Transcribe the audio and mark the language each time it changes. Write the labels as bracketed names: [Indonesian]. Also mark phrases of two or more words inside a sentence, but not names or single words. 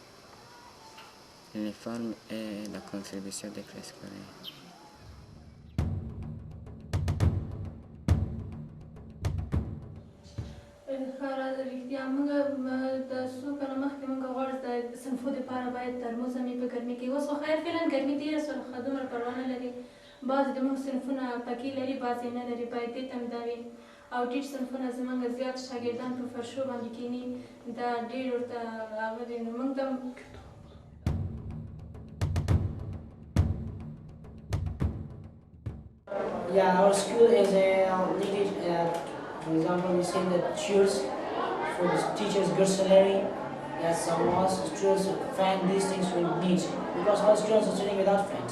[French] et la contribution des frais scolaires. [Pashto] رښتیا موږ د څو کاله مخکې موږ غواړو د صنفو دپاره باید ترموز هم په ګرمي کې اوس خو خیر فعلا ګرمي ډېره شوه خو دومره پروا نه لري بعضې د موږ صنفونه پکې لري بعضې نه لري باید دې ته هم دا وي او ډېر صنفونه زموږ زیات شاګردان په فرشو باندې کښېني دا ډېر ورته هغه دی نو موږ ته [English] Yeah, our school is needed, for example, we say that cheers for the teachers, good salary, yes, some laws, students, fan, these things we need because all students are sitting without fans.